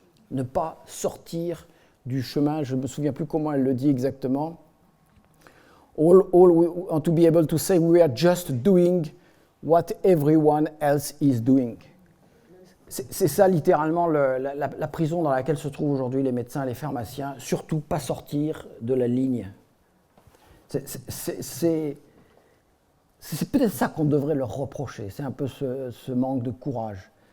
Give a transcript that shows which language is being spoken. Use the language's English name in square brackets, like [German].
[French] Ne pas sortir du chemin, je ne me souviens plus comment elle le dit exactement. [English] All we want to be able to say we are just doing what everyone else is doing. [French] C'est ça littéralement la prison dans laquelle se trouvent aujourd'hui les médecins et les pharmaciens, surtout pas sortir de la ligne. C'est peut-être ça qu'on devrait leur reprocher, c'est un peu ce manque de courage.